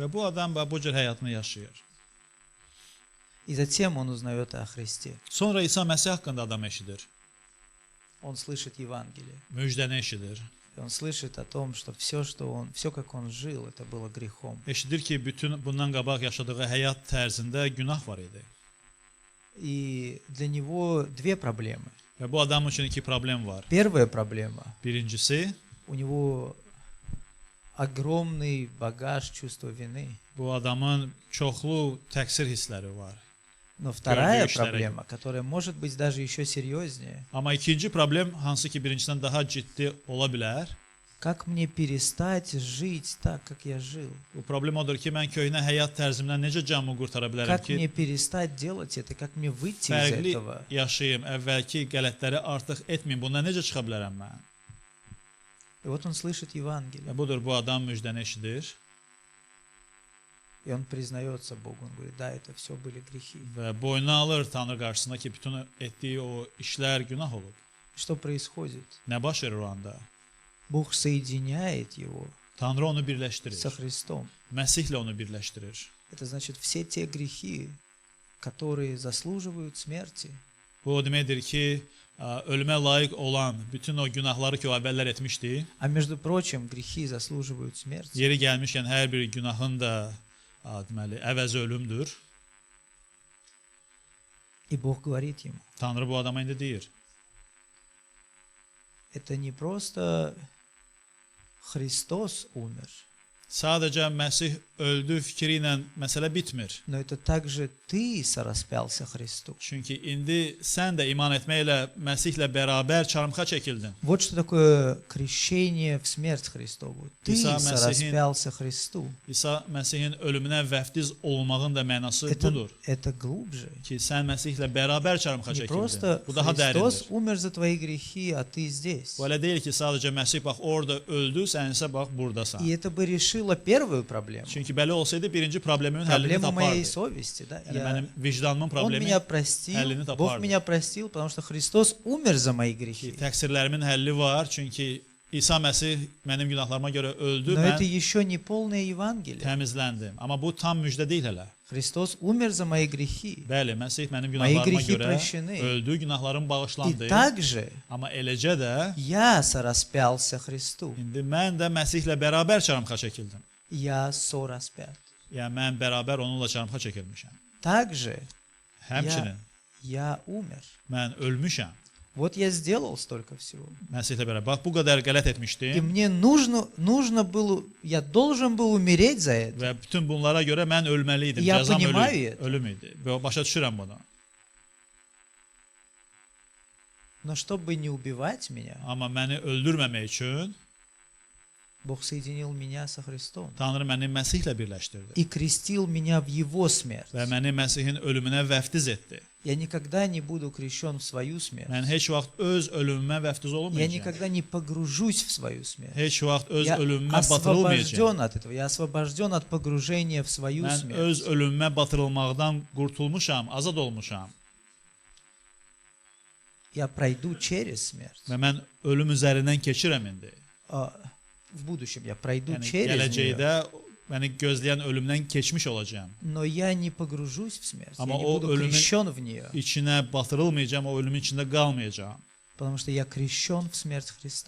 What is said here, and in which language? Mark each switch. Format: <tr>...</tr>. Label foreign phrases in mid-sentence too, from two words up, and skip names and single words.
<az>Və bu adam bu cür həyatını yaşayır.</az> <ru>И затем он узнает о Христе.</ru> <az>Sonra İsa Məsih haqqında adam eşidir.</az> <ru>Он слышит Евангелие.</ru> <az>Müjdəni eşidir.</az> <ru>И он слышит о том, что все, как он жил, это было грехом.</ru> <az>Eşidir ki, bütün bundan qabaq yaşadığı həyat tərzində günah var idi.</az> <ru>И для него две проблемы.</ru> <az>Və bu adam üçün iki problem var.</az> <ru>Первая проблема.</ru> <az>Birincisi,</az> <ru>У него огромный багаж чувства вины.</ru> <az>bu adamın çoxlu təqsir hissləri var.</az> <ru>Но вторая</ru> <az>Gördüğü işlere</az> <ru>проблема, которая может быть даже еще серьезнее.</ru> <az>Amma ikinci problem hansı ki birincisindən daha ciddi ola bilər.</az> <ru>Как мне перестать жить так, как я жил?</ru> <az>Bu problem odur ki, mən köhnə həyat tərzimdən necə canımı qurtara bilərəm</az> <ru>Как мне</ru> <az>ki,</az> <ru>перестать делать это? Как мне выйти из</ru> <az>fərqli</az> <ru>этого?</ru> <az>yaşayım, əvvəlki qələtləri artıq etməyim. Bundan necə çıxa bilərəm mən?</az> <ru>И вот он слышит Евангелие.</ru> <az>Və budur, bu adam müjdəni eşidir</az> <ru>И он признается Богу. Он говорит, да, это все были грехи.</ru> <az>və boynuna alır Tanrı qarşısında ki, bütün etdiyi o işlər günah olub.</az> <ru>Что происходит?</ru> <az>Nə baş verir o anda?</az> <ru>Бог соединяет его</ru> <az>Tanrı onu birləşdirir.</az> <ru>со Христом.</ru> <az>Məsihlə onu birləşdirir.</az> <ru>Это значит, все те грехи, которые заслуживают смерти,</ru> <az>Bu o deməkdir ki, ölümə layiq olan bütün o günahları ki, o əvvəllər etmişdi,</az> <ru>а между прочим, грехи заслуживают смерти,</ru> <az>yeri gəlmişkən hər bir günahın da deməli, əvəzi ölümdür.</az> <ru>и Бог говорит ему,</ru> <az>Tanrı bu adama indi deyir.</az> <ru>это не просто Христос умер,</ru> <az>Sadəcə Məsih öldü fikri ilə məsələ bitmir.</az> <ru>но это также ты сораспялся Христу.</ru> <az>Çünki indi sən də iman etməklə Məsihlə bərabər çarmıxa çəkildin.</az> <ru>Вот что такое крещение в смерть Христову. Ты</ru> <az>İsa Məsih'in-</az> <ru>сораспялся Христу.</ru> <az>İsa Məsihin ölümünə vəftiz olunmağın da mənası budur.</az> <ru>Это glубже.</ru> <az>Ki sən Məsihlə bərabər çarmıxa</az> <ru>Не</ru> <az>çəkildin.</az> <ru>просто</ru> <az>Bu daha</az> <ru>Христос</ru> <az>dərindir.</az> <ru>умер за твои грехи, а ты здесь.</ru> <az>Bu elə deyil ki, sadəcə Məsih bax orada öldü, sən isə bax burdasan.</az> <ru>И это бы решило первую проблему.</ru> <az>Çünki belə olsaydı birinci problemimin həllini</az> <ru>Проблему моей</ru> <az>tapardı.</az> <ru>совести. Да?</ru> <az>Yəni mənim vicdanımın</az> <ru>Он</ru> <az>problemi</az> <ru>меня простил,</ru> <az>həllini</az> <ru>Бог</ru> <az>tapardı.</az> <ru>меня простил, потому что Христос умер за мои</ru> <az>Ki,</az> <ru>грехи.</ru> <az>təqsirlərimin həlli var, çünki İsa Məsih mənim günahlarıma görə öldü,</az> <ru>Но это</ru> <az>mən</az> <ru>еще не полное Евангелие.</ru> <az>təmizləndim. Amma bu tam müjdə deyil hələ.</az> <ru>Христос умер за мои грехи.</ru> <az>Bəli, Məsih mənim</az> <ru>Мои</ru> <az>günahlarıma</az> <ru>грехи</ru> <az>görə</az> <ru>прощены.</ru> <az>öldü, günahlarım</az> <ru>И</ru> <az>bağışlandı.</az> <ru>также</ru> <az>Amma eləcə də</az> <ru>я сораспялся Христу.</ru> <az>indi mən də Məsihlə bərabər çarmıxa çəkildim.</az> <ru>Я сораспят.</ru> <az>Yəni mən bərabər onunla çarmıxa çəkilmişəm.</az> <ru>Также</ru> <az>Həmçinin</az> <ru>я умер.</ru> <az>mən ölmüşəm.</az> <ru>Вот я сделал столько всего.</ru> <az>Məsihlə bərabər. Bax bu qədər qələt</az> <ru>И</ru> <az>etmişdim</az> <ru>мне нужно было, я должен был умереть за это.</ru> <az>və bütün bunlara görə mən ölməli idim.</az> <ru>Ya</ru> <az>Cəzam</az> <ru>понимаю это.</ru> <az>ölüm idi. Və başa düşürəm bunu.</az> <ru>Но чтобы не убивать меня,</ru> <az>Amma məni öldürməmək üçün</az> <ru>Бог соединил меня со Христом</ru> <az>Tanrı məni Məsihlə birləşdirdi</az> <ru>и крестил меня в Его смерть.</ru> <az>və məni Məsihin ölümünə vəftiz etdi.</az> <ru>Я никогда не буду крещен в свою смерть.</ru> <az>Mən heç vaxt öz ölümümə vəftiz</az> <ru>Я</ru> <az>olmayacağam.</az> <ru>никогда не погружусь в свою смерть.</ru> <az>Heç vaxt öz</az> <ru>Я</ru> <az>ölümümə batırılmayacağam.</az> <ru>освобожден от этого. Я освобожден от погружения в свою</ru> <az>Mən öz</az> <ru>смерть.</ru> <az>ölümümə batırılmaqdan qurtulmuşam, azad olmuşam</az> <ru>Я пройду через смерть.</ru> <az>və mən ölüm üzərindən keçirəm indi.</az> <ru>В будущем я пройду</ru> <az>Yəni</az> <ru>через нее.</ru> <az>gələcəkdə məni gözləyən ölümdən keçmiş olacağam.</az> <ru>Но я не погружусь в смерть. Я</ru> <az>Amma</az> <ru>не</ru> <az>o</az> <ru>буду</ru> <az>ölümün</az> <ru>крещен в нее.</ru> <az>içinə batırılmayacağam, o ölümün içində qalmayacağam.</az> <ru>Потому что я крещен в смерть Христа.</ru>